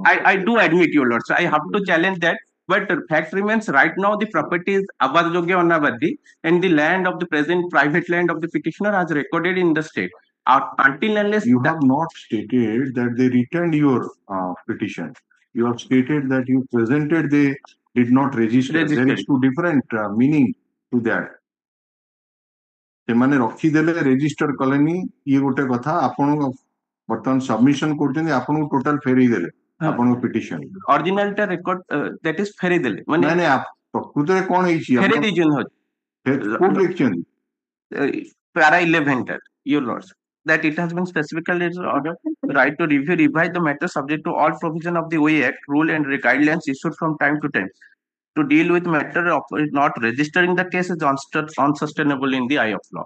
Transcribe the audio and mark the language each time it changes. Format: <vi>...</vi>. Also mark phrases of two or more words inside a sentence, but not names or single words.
<en>I do admit, your lordship, I have to challenge that. But the fact remains, right now the property is</en> <or>ଆବାଦଯୋଗ୍ୟ ଅଣାବାଦୀ</or> <en>and the land of the present private land of the petitioner has recorded in the state. until unless you have not stated that they returned your petition. You have stated that you presented they did not register. There is two different meaning to that.</en> <or>ସେମାନେ ରଖିଦେଲେ ରେଜିଷ୍ଟର କଲେନି ଇଏ ଗୋଟେ କଥା ଆପଣ ବର୍ତ୍ତମାନ ସବମିଶନ କରୁଛନ୍ତି ଆପଣଙ୍କୁ ଟୋଟାଲ ଫେରେଇ ଦେଲେ ଆପଣଙ୍କ ପିଟିସନ ଅରିଜିନାଲଟା</or> <en>record that is</en> <or>ଫେରେଇ ଦେଲେ ମାନେ ନାଇଁ ନାଇଁ ପ୍ରକୃତରେ କଣ ହେଇଛି ଫେରେଇ ଦେଇଛନ୍ତି କୋଉଠି ଲେଖିଛନ୍ତି</or> <en>para 11 that your lords that it has been specifically ordered right to review revise the matter subject to all provision of the OA Act rule and guidelines issued from time to time to deal with matter of not registering the case is unsustainable in the eye of law.</en>